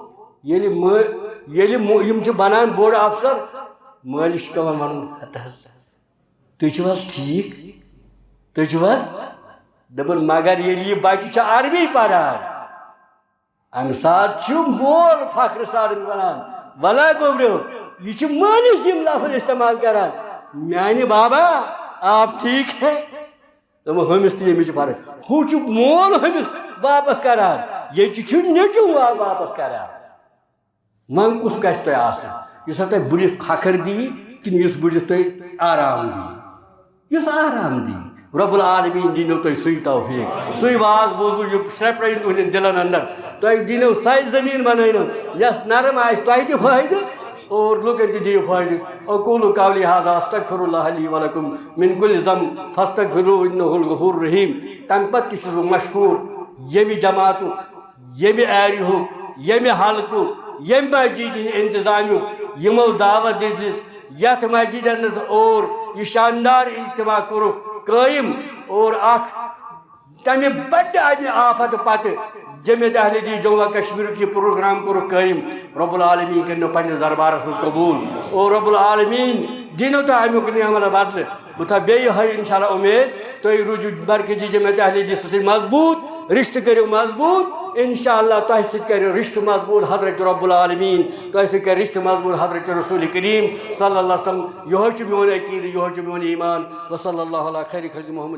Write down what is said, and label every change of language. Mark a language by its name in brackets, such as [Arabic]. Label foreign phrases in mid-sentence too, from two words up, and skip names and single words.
[Kashmiri] ییٚلہِ یِم چھِ بنان بوٚڑ افسر مٲلِس چھُ پیٚوان ونُن ہتہٕ حظ تُہۍ چھِو حظ ٹھیٖک تُہۍ چھِو حظ دپان مگر ییٚلہِ یہِ بچہِ چھُ عربی پران امہِ ساتہٕ چھُ مول فخرٕ سان ونان ولا گوبریو یہِ چھُ مٲلِس یِم لفظ استعمال کران میانہِ بابا [Urdu] آپ ٹھیک ہے [Kashmiri] ہمس تہ ییٚمِچ فرق ہُہ چھُ مول ہمس واپس کران ییٚتہِ چھُ نیٚچوٗ واپس کران وۄنۍ کُس گژھِ تۄہہِ آسُن یُس تۄہہِ بُرِتھ کھکھٕر دِیہِ کِنہٕ یُس بُرِتھ تۄہہِ آرام دِیہِ یُس آرام دِیہِ [Arabic] رۄب العالمیٖن [Kashmiri] دِنو تۄہہِ سُے توفیٖق سُے واز بوٗزوٕ یہِ شرٛپرٲیِن تُہنٛدٮ۪ن دِلن انٛدر تۄہہِ دِنو سۄے زٔمیٖن بنٲینو یۄس نرم آسہِ تۄہہِ تہِ فٲیدٕ اور لوکن تہِ دِیِو فٲیدٕ [Arabic] اقوٗلُ قولی ہذا استغفر اللہ لی ولکم من کُلہِ ذنب فاستغفروٗ انہ الغفور الرحیم [Kashmiri] تمہِ پتہٕ تہِ چھُس بہٕ مشکوٗر ییٚمہِ جماعتُک ییٚمہِ ایریہُک ییٚمہِ حلقُک ییٚمہِ مسجد ہِنٛدِ انتظامیُک یِمو دعوت دِژ یتھ مسجد انٛدر اور یہِ شاندار اجتماع کوٚرُکھ قٲیِم اور اکھ تمہِ بڑِ امہِ آفت پتہٕ جمعیت اہل حدیث جموں کشمیرُک یہِ پروگرام کوٚرُکھ قٲیِم [Arabic] رۄب العالمیٖن [Kashmiri] کٔرِنو پننِس دربارس منٛز قبوٗل اور [Arabic] رۄب العالمیٖن [Kashmiri] دِنو تۄہہِ امیُک نعمت بدلہٕ بہٕ تھاو بیٚیہِ یِہوٚے [Arabic] انشاء اللہ [Kashmiri] اُمید تُہۍ روٗزِو مرکزی جمعیت اہل حدیث سۭتۍ مضبوٗط رشتہٕ کٔرِو مضبوٗط [Arabic] انشاء اللہ [Kashmiri] تۄہہِ سۭتۍ کَرِ رشتہٕ مضبوٗط حضرت [Arabic] رۄب العالمیٖن [Kashmiri] تۄہہِ سۭتۍ کَرِ رشتہٕ مضبوٗط حضرت رسول کریم [Arabic] صلی اللہ علیہ وسلم [Kashmiri] یِہوٚے چھُ میون عقیٖدٕ یِہوٚے چھُ میون ایٖمان [Arabic] وصلی اللہ علیٰ خیر خلق محمد